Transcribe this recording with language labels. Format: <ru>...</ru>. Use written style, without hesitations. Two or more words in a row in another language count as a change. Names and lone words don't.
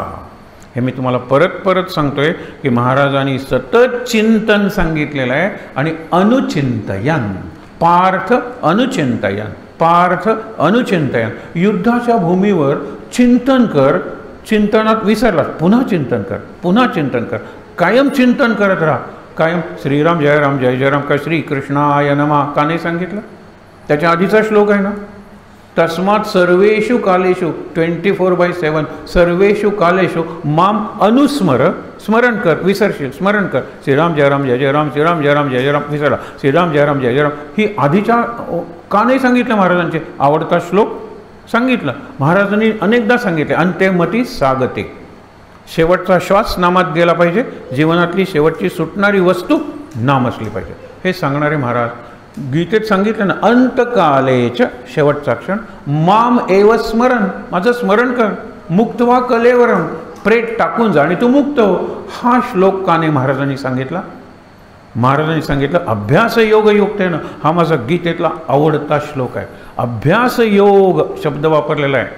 <mr>हे मी तुम्हाला परत परत सांगतोय की महाराजांनी सतत चिंतन सांगितलेलं आहे.</mr> <sa>आणि अनुचिंतयन, पार्थ अनुचिंतयन, पार्थ अनुचिंतयन.</sa> <mr>युद्धाच्या भूमीवर चिंतन कर, चिंतनात विसरलास पुन्हा चिंतन कर, पुन्हा चिंतन कर, कायम चिंतन करत राहा. कायम श्रीराम जय राम जय जय राम का</mr> <sa>श्रीकृष्णाय नमः</sa> <mr>का नाही सांगितलं? त्याच्या आधीचा श्लोक आहे ना,</mr> <sa>तस्मात् सर्वेषु कालेषु 24/7 सर्वेषु कालेषु माम अनुस्मर.</sa> <mr>स्मरण कर, विसरशील, स्मरण कर. श्रीराम जय राम जय जय राम, श्रीराम जय राम जय जय राम, विसरला, श्रीराम जय राम जय जय राम. ही आधीच्या का नाही सांगितलं? महाराजांचे आवडता श्लोक सांगितलं. महाराजांनी अनेकदा सांगितले. अंत्यमती सागते. शेवटचा श्वास नामात गेला पाहिजे. जीवनातली शेवटची सुटणारी वस्तू नाम असली पाहिजे. हे सांगणारे महाराज गीतेत सांगितलं ना, अंतकालेच शेवटचा क्षण माम एव स्मरण. माझं स्मरण कर.</mr> <sa>मुक्तवा कलेवरम.</sa> <mr>प्रेत टाकून जा आणि तू मुक्त हो. हा श्लोक का नाही महाराजांनी सांगितला? महाराजांनी सांगितलं</mr> <sa>अभ्यास योग युक्तेनं.</sa> <mr>हा माझा गीतेतला आवडता श्लोक आहे. अभ्यास योग शब्द वापरलेला आहे.</mr>